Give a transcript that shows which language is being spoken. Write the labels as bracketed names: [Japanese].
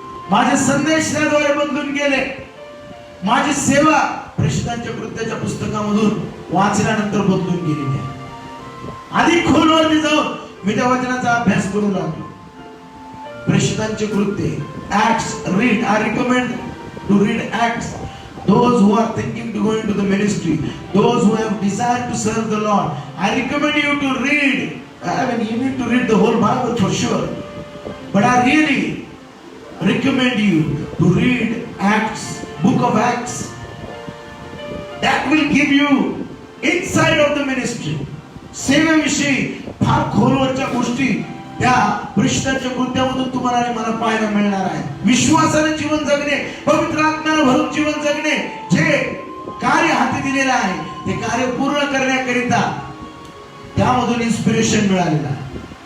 [Marathi] माझे संदेश त्याद्वारे बदलून गेले. माझी सेवा प्रेषितांच्या कृत्याच्या पुस्तकामधून वाचल्यानंतर बदलून गेलेली आहे. अधिक खोलवरती जाऊन मी त्या वचनाचा अभ्यास करू लागलो. प्रेषितांचे कृत्य, Acts, read. [English] I recommend to read Acts. Those who are thinking to go into the ministry, those who have desired to serve the Lord, I recommend you to read. I mean, you need to read the whole Bible for sure. But I really recommend you to read Acts, book of Acts. That will give you insight of the ministry. [Marathi] सेवेविषयी फार खोलवरच्या गोष्टी त्या प्रेषितांच्या कृत्यामधून तुम्हाला आणि मला पाहायला मिळणार आहे. विश्वासाने जीवन जगणे, पवित्र आत्म्याने भरून जीवन जगणे, जे कार्य हाती दिलेलं आहे ते कार्य पूर्ण करण्याकरिता त्यामधून इन्स्पिरेशन मिळालेलं आहे.